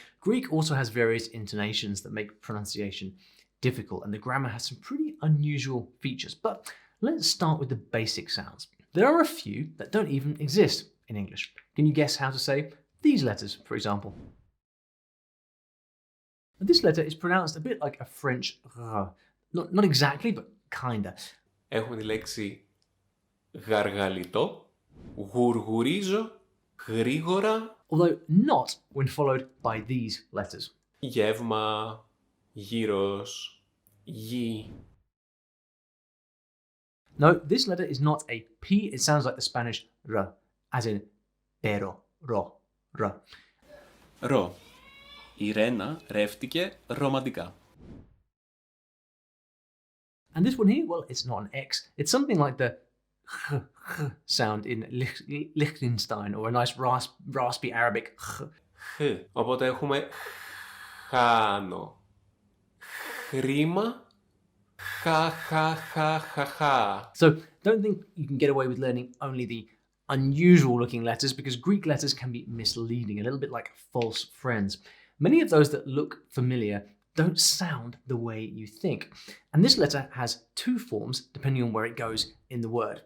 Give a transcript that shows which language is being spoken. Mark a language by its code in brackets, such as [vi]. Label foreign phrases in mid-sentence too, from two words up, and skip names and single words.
[en] Greek also has various intonations that make pronunciation difficult, and the grammar has some pretty unusual features. But let's start with the basic sounds. There are a few that don't even exist in English. Can you guess how to say these letters, for example? This letter is pronounced a bit like a French r. Not exactly, but kinda. [el] Έχουμε τη λέξη γαργαλιτό, γουργουρίζω, γρήγορα. [en] Although not when followed by these letters. [el] Γεύμα, γύρος, γη. [en] No, this letter is not a P. It sounds like the Spanish r, as in pero, ro, r. [el] Ρο. Η Ρένα ρεύτηκε ρομαντικά. [en] And this one here, well, it's not an X. It's something like the sound in Liechtenstein, or a nice raspy Arabic. [el] Οπότε έχουμε χάνω. Χρήμα. Χα. [en] So don't think you can get away with learning only the unusual looking letters, because Greek letters can be misleading, a little bit like false friends. Many of those that look familiar don't sound the way you think. And this letter has 2 forms depending on where it goes in the word.